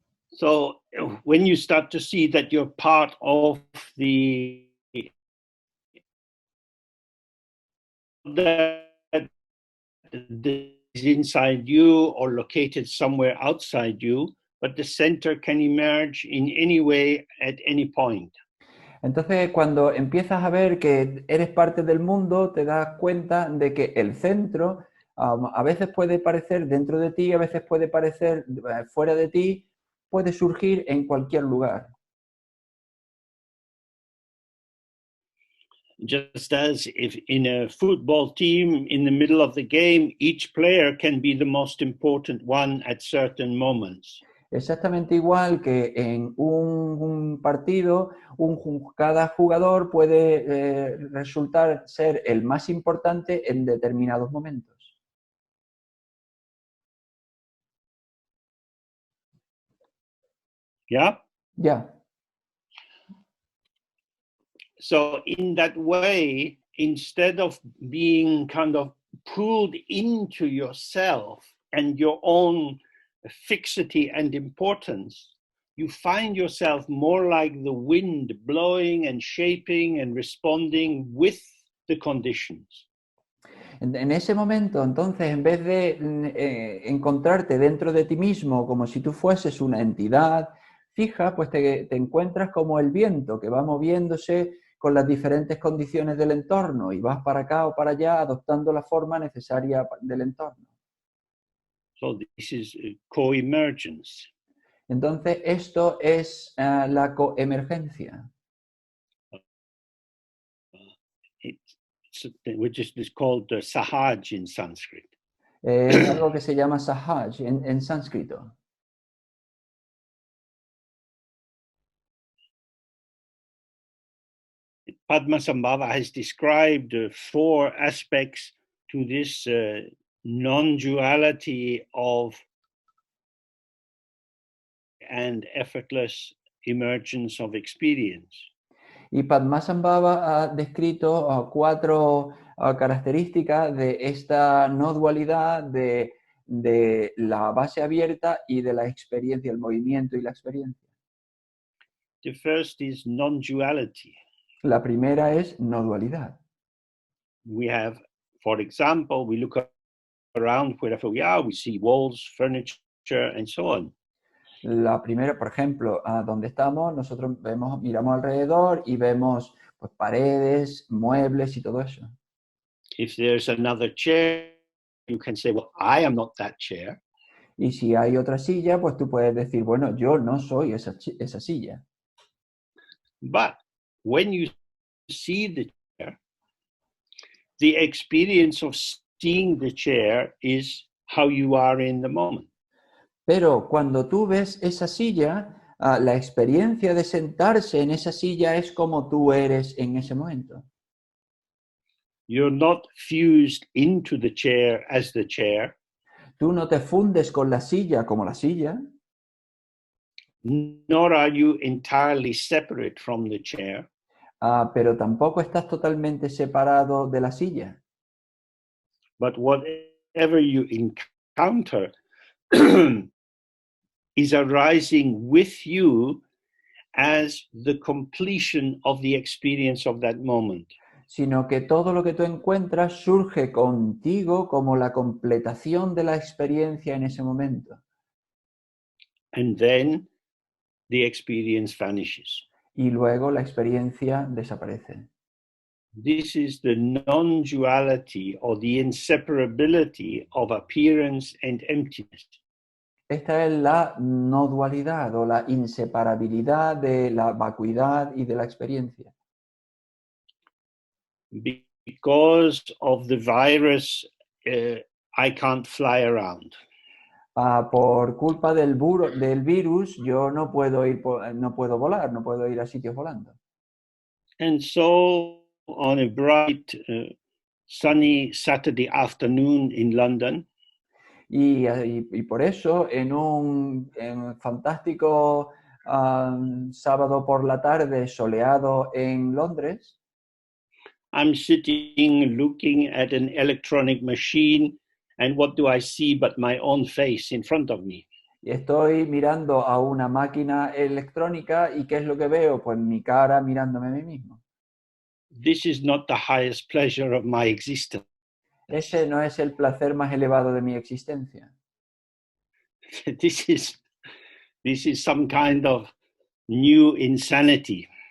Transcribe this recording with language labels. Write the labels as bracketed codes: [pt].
[en] So when you start to see that you're part of the that is inside you or located somewhere outside you, but the center can emerge in any way at any point. [es] Entonces, cuando empiezas a ver que eres parte del mundo, te das cuenta de que el centro a veces puede parecer dentro de ti, a veces puede parecer fuera de ti, puede surgir en cualquier lugar. [en] Just as if in a football team, in the middle of the game, each player can be the most important one at certain moments. [es] Exactamente igual que en un partido, cada jugador puede resultar ser el más importante en determinados momentos. [en] Yeah? [es] Ya. [en] So in that way, instead of being kind of pulled into yourself and your own fixity and importance, you find yourself more like the wind blowing and shaping and responding with the conditions. [es] En ese momento, entonces, en vez de encontrarte dentro de ti mismo como si tú fueses una entidad fija, pues te encuentras como el viento que va moviéndose con las diferentes condiciones del entorno y vas para acá o para allá adoptando la forma necesaria del entorno. [en] So this is co-emergence. [es] Entonces, esto es la coemergencia. [en] Which is called sahaj in Sanskrit. [es] Es algo que se llama sahaj en sánscrito. [en] Padmasambhava has described 4 aspects to this non-duality of and effortless emergence of experience. [es] Y Padmasambhava ha descrito cuatro características de esta no dualidad de la base abierta y de la experiencia, el movimiento y la experiencia. [en] The first is non-duality. [es] La primera es no dualidad. [en] We have, for example, we look around wherever we are, we see walls, furniture, and so on. [es] La primera, por ejemplo, donde estamos, nosotros miramos alrededor y vemos pues, paredes, muebles y todo eso. [en] If there's another chair, you can say, well, I am not that chair. [es] Y si hay otra silla, pues tú puedes decir, bueno, yo no soy esa silla. [en] But when you see the chair, the experience of seeing the chair is how you are in the moment. [es] Pero cuando tú ves esa silla, la experiencia de sentarse en esa silla es como tú eres en ese momento. [en] You're not fused into the chair as the chair. [es] Tú no te fundes con la silla como la silla, [en] nor are you entirely separate from the chair. [es] pero tampoco estás totalmente separado de la silla. [en] But whatever you encounter is arising with you as the completion of the experience of that moment. [es] Sino que todo lo que tú encuentras surge contigo como la completación de la experiencia en ese momento. [en] And then the experience vanishes. [es] Y luego la experiencia desaparece. [en] This is the non-duality or the inseparability of appearance and emptiness. [es] Esta es la no dualidad o la inseparabilidad de la vacuidad y de la experiencia. [en] Because of the virus, I can't fly around. [es] Por culpa del virus, yo no puedo volar, no puedo ir a sitios volando. [en] And so, on a bright, sunny Saturday afternoon in London, [es] Y por eso, en un fantástico sábado por la tarde soleado en Londres, [en] I'm sitting looking at an electronic machine, and what do I see but my own face in front of me? [es] y estoy mirando a una máquina electrónica, ¿y qué es lo que veo? Pues mi cara mirándome a mí mismo. [en] This is not the highest pleasure of my existence. [es] Ese no es el placer más elevado de mi existencia. [en] This is some kind of new insanity.